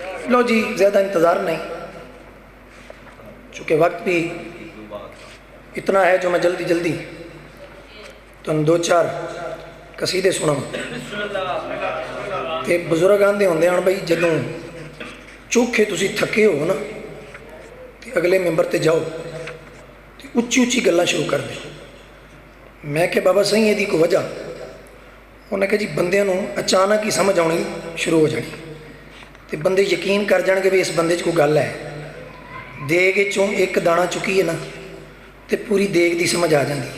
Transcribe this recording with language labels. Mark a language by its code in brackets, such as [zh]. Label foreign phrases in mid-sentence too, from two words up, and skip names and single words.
[pa] لو جی زیادہ انتظار نہیں، چونکہ وقت بھی اتنا ہے جو میں جلدی جلدی تو دو چار قصیدے سنا تے بزرگ آندے ہوندے ہیں بھائی جدوں چوکھے تسی تھکے ہو نا تے اگلے ممبر تے جاؤ تے اچھی اچھی گلاں شروع کر دے. میں کہ بابا صحیح ہے دی کو وجہ، انہوں نے کہا جی بندے نوں اچانک ہی سمجھ آنی شروع ہو جانی تے بندے یقین کر جان کہ بھی اس بندے کوئی گل ہے. دیگ چوں ایک دانہ چکی ہے نا تے پوری دیگ دی سمجھ آ جاندی.